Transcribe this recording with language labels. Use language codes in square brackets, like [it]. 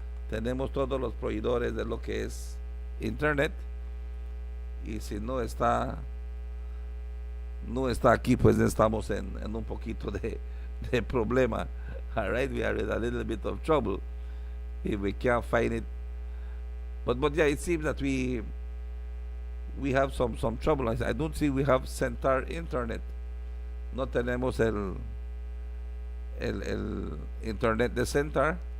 [es] Tenemos todos los proveedores de lo que es internet, y si no está aquí, pues estamos en un poquito de problema. [en] All right, we are in a little bit of trouble if we can't find it. But yeah, it seems that we have some trouble. I don't see we have Centar internet. [es] No tenemos el internet de Centar.